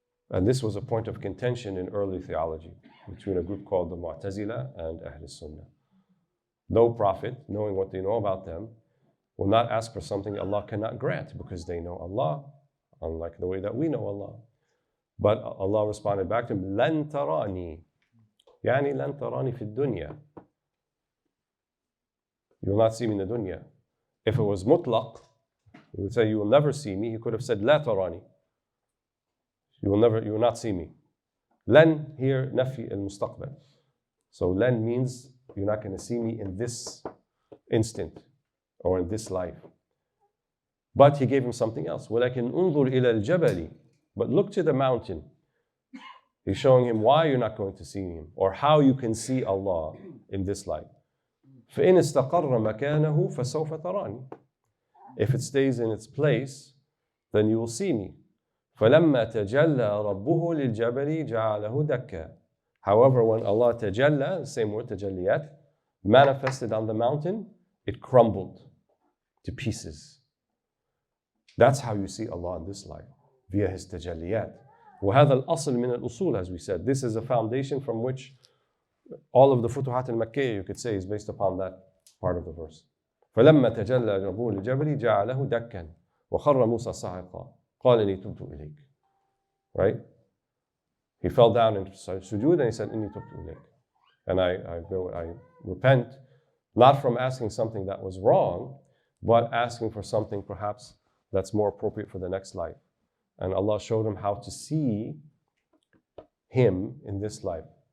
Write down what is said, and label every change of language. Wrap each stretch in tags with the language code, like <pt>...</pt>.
<en>And this was a point of contention in early theology between a group called the Mu'tazila and Ahl Sunnah. No prophet, knowing what they know about them, will not ask for something Allah cannot grant because they know Allah, unlike the way that we know Allah. But Allah responded back to him,</en> <ar>لن تراني, يعني لن تراني في الدنيا.</ar> <en>You will not see me in the dunya. If it was mutlaq, he would say, you will never see me. He could have said,</en> <ar>لا تراني.</ar> <en>You will not see me.</en> <ar>لن</ar> <en>here,</en> <ar>نفي المستقبل.</ar> <en>So لن means you're not going to see me in this instant or in this life. But he gave him something else.</en> <ar>ولكن انظر إلى الجبل.</ar> <en>But look to the mountain. He's showing him why you're not going to see him or how you can see Allah in this life.</en> <ar>فإن استقر مكانه فسوف تراني.</ar> <en>If it stays in its place, then you will see me.</en> <ar>فلما تجلى ربه للجبل جعله دكا.</ar> <en>However, when Allah tajalla, the same word tajalliyat, manifested on the mountain, it crumbled to pieces. That's how you see Allah in this life, via His tajalliyat.</en> <ar>وهذا الأصل من الأصول,</ar> <en>as we said. This is a foundation from which all of the Futuhat al-Makkiyya, you could say, is based upon that part of the verse.</en> <ar>فلما تجلى ربه للجبل جعله دكا وخر موسى صاعقا قال إني تبت إليك.</ar> <en>Right? He fell down into sujood and he said,</en> <ar>إني تبت إليك.</ar> <en>And I repent, not from asking something that was wrong, but asking for something perhaps that's more appropriate for the next life. And Allah showed him how to see him in this life.</en>